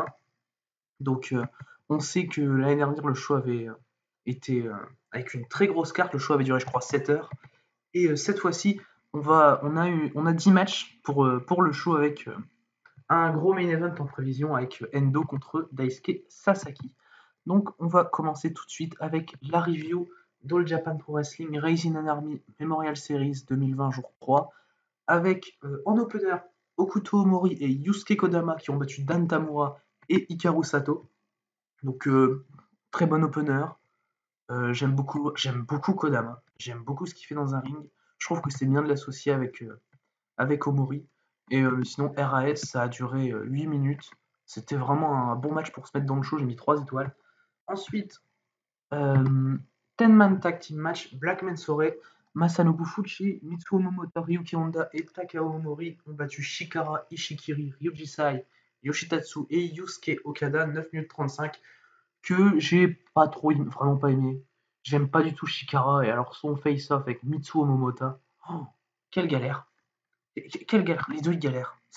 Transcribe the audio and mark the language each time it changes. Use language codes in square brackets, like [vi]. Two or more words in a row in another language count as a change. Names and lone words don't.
[fr] Donc on sait que l'année dernière, le show avait été avec une très grosse carte. Le show avait duré, je crois, 7 heures. Et cette fois-ci, on a 10 matchs pour le show avec un gros [en] main event [fr] en prévision avec Endo contre Daisuke Sasaki. Donc on va commencer tout de suite avec la review d'All Japan Pro Wrestling Raising an Army Memorial Series 2020 jour 3 avec en opener Okuto Omori et Yusuke Kodama qui ont battu Dan Tamura et Hikaru Sato. Donc très bon opener. J'aime beaucoup Kodama. J'aime beaucoup ce qu'il fait dans un ring. Je trouve que c'est bien de l'associer avec Omori. Et sinon, RAS, ça a duré 8 minutes. C'était vraiment un bon match pour se mettre dans le show. J'ai mis 3 étoiles. Ensuite, [en] 10-man tag team match. [fr] Black Mensore, Masanobu Fuchi, Mitsuo Momota, Ryuki Honda et Takao Omori ont battu Shikara, Ishikiri, Ryuji Sai, Yoshitatsu et Yusuke Okada 9 minutes 35 que j'ai pas trop vraiment pas aimé. J'aime pas du tout Shikara et alors son face-off avec Mitsuo Momota. Oh, quelle galère. Quelle galère. Les deux ils galèrent.